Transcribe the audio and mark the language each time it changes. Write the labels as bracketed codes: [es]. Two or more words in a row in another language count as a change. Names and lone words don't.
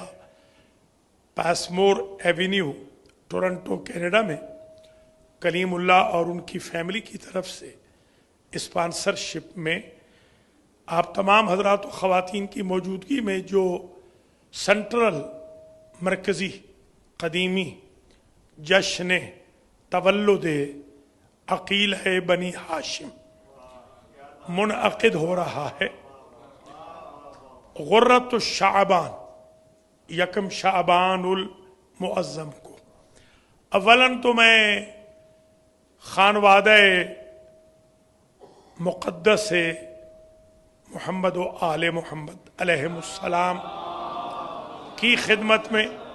[ur] پیسمور ایوینیو، ٹورنٹو کینیڈا میں کلیم اللہ اور ان کی فیملی کی طرف سے اسپانسرشپ میں آپ تمام حضرات و خواتین کی موجودگی میں جو سنٹرل مرکزی قدیمی جشن تولد عقیلہ بنی ہاشم منعقد ہو رہا ہے [ar] غرۃ الشعبان [ur] یکم شعبان المعظم کو۔ اولاً تو میں خانوادہ مقدس محمد و آل محمد علیہم السلام کی خدمت میں،